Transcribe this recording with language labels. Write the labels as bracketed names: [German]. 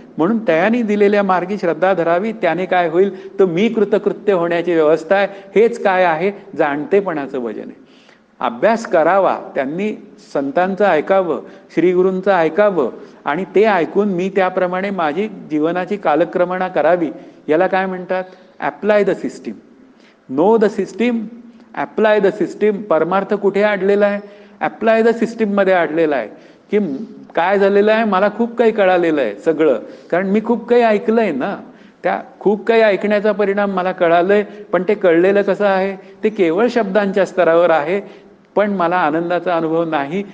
[Marathi] म्हणून तयाने दिलेल्या मार्गी श्रद्धा धरावी. त्याने काय होईल? तर मी कृतकृत्य होण्याची व्यवस्था आहे. हेच काय आहे? जाणतेपणाचं भजन आहे. अभ्यास करावा, त्यांनी संतांचं ऐकावं, श्रीगुरूंचं ऐकावं आणि ते ऐकून मी त्याप्रमाणे माझी जीवनाची कालक्रमणा करावी. याला काय म्हणतात? [English] Apply the system. No the system, apply the system. [Marathi] परमार्थ कुठे अडलेला आहे? ॲप्लाय द सिस्टीममध्ये अडलेला आहे. की काय झालेलं आहे, मला खूप काही कळालेलं आहे सगळं, कारण मी खूप काही ऐकलंय ना. त्या खूप काही ऐकण्याचा परिणाम मला कळालंय, पण ते कळलेलं कसं आहे? ते केवळ शब्दांच्या स्तरावर आहे, पण मला आनंदाचा अनुभव नाही.